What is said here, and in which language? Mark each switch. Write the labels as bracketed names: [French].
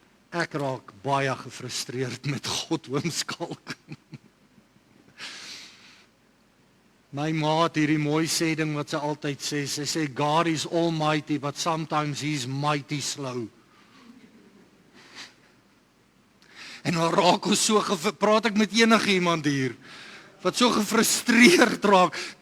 [Afrikaans] Ek raak baie gefrustreerd met God oomskalk. My ma het hierdie mooi sê ding wat sy altyd sê. [English] Sy sê, God is almighty, but sometimes he's mighty slow. [Afrikaans] En dan raak ons so, praat ek met enige iemand hier, wat so gefrustreerd raak.